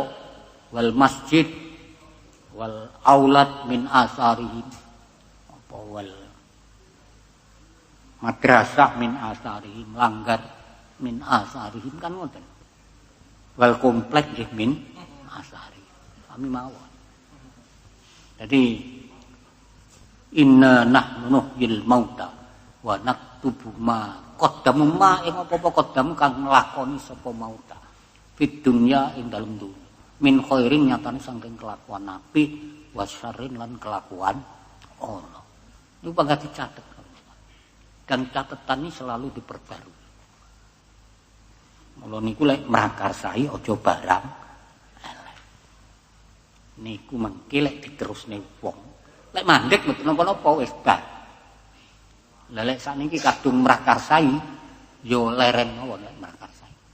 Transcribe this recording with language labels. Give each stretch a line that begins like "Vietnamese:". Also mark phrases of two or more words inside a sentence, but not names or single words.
Arabic: والمسجد والأولاد من آثارهم. Apa والمدرسة من آثارهم, langgar من آثارهم
Javanese: kan ngoten.
Arabic: Wal komplek nggih من آثار.
Javanese: Sami mawon. Jadi
Arabic: إنا نحن نحيي الموتى ونكتب ما قدموا ما
Javanese: ing apa-apa qaddam kang nglakoni sapa
Arabic: موتى في الدنيا
Javanese: ing dalem dunya
Arabic: من خير
Javanese: nyatane saking kelakuan apik
Arabic: وشر
Javanese: lan kelakuan ana. Niku pangkat dicatet.
Indonesian: Dan catatan ini selalu diperbarui.
Javanese: Mula niku lek mrakarsai aja barang niku mengki lek diterusne wong. Lek mandek mboten napa-napa wis bar. Lah lek sakniki kadung mrakarsai ya leren mawon lek mrakarsai.